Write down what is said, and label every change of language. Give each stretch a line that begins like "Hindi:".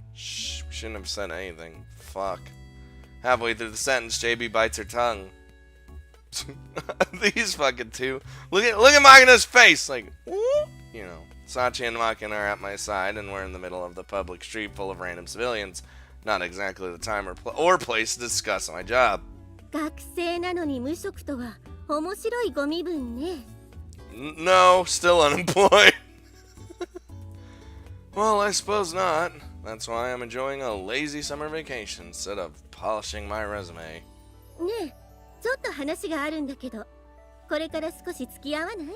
English: Shh, we shouldn't have said anything. Fuck. Halfway through the sentence, JB bites her tongue. These fucking two. Look at Makina's face! Like, you know. Sachi and Makina are at my side, and we're in the middle of the public street full of random civilians. Not exactly the time or place to discuss my job.
Japanese: 学生なのに無職とは面白いご身分ね。
English: No, still unemployed. Well, I suppose not. That's why I'm enjoying a lazy summer vacation instead of polishing my resume.
Japanese: ねえ、ちょっと話があるんだけど、これから少し付き合わない？